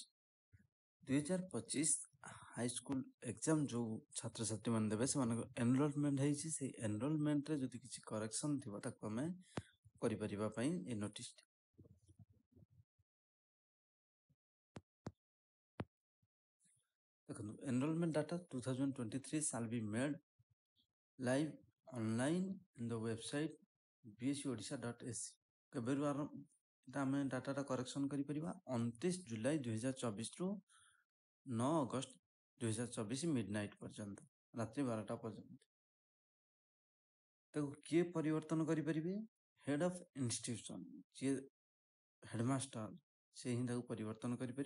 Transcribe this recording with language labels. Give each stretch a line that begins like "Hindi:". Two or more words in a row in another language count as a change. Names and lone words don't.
Odia: 2025 ହାଇସ୍କୁଲ ଏକ୍ଜାମ ଯେଉଁ ଛାତ୍ରଛାତ୍ରୀମାନେ ଦେବେ ସେମାନଙ୍କ ଏନରୋଲମେଣ୍ଟ ହେଇଛି। ସେଇ ଏନରୋଲମେଣ୍ଟରେ ଯଦି କିଛି କରେକ୍ସନ ଥିବ ତାକୁ ଆମେ କରିପାରିବା ପାଇଁ ଏ ନୋଟିସଟି।
English: ଦେଖନ୍ତୁ, enrollment data 2023 shall be made live online in the website bscodisha.ac।
Odia: କେବେରୁ ଏଟା ଆମେ ଡାଟାଟା କରେକ୍ସନ କରିପାରିବା 29 ଜୁଲାଇ 2024 ରୁ 9 ଅଗଷ୍ଟ 2024 ମିଡନାଇଟ୍ ପର୍ଯ୍ୟନ୍ତ, ରାତ୍ରି 12ଟା ପର୍ଯ୍ୟନ୍ତ। ତାକୁ କିଏ ପରିବର୍ତ୍ତନ କରିପାରିବେ?
English: head of institution,
Odia: ଯିଏ ହେଡମାଷ୍ଟର, ସେ ହିଁ ତାକୁ ପରିବର୍ତ୍ତନ କରିପାରିବେ।